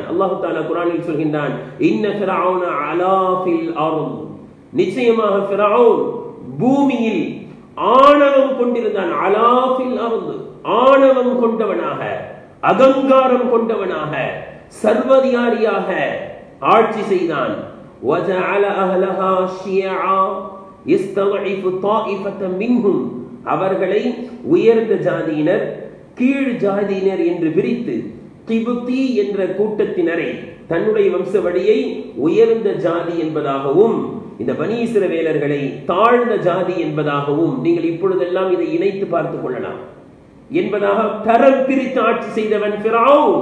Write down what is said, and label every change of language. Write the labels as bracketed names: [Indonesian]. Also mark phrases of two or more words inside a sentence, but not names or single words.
[Arabic] الله تعالى [Tamil] குர்ஆனில் சொல்கின்றான், [Arabic] إن فرعون علا في الأرض, [Tamil] நிச்சயமாக ஃபிரௌன் பூமியில் ஆணவம் கொண்டிருந்தான். [Arabic] علا في الأرض, [Tamil] ஆணவம் கொண்டவனாக, அகங்காரம் கொண்டவனாக, சர்வதிகாரியாக ஆட்சி செய்தான். [Arabic] وَجَعَلَ أَهْلَهَا شِيَعًا يَسْتَضْعِفُ طَائِفَةً مِنْهُمْ, [Tamil] அவர்களை உயர்ந்த ஜாதியினர் கீழ் ஜாதியினர் என்று பிரித்து கிபுத்தி என்ற கூட்டத்தினரை தன்னுடைய வம்ச வழியை உயர்ந்த ஜாதி என்பதாகவும் இந்த பனி இஸ்ரவேலர்களை தாழ்ந்த ஜாதி என்பதாகவும் நீங்கள் இப்பொழுதெல்லாம் இதை இணைத்து பார்த்துக் கொள்ளலாம் என்பதாக தரம் பிரித்து ஆட்சி செய்தவன் ஃபிரௌன்.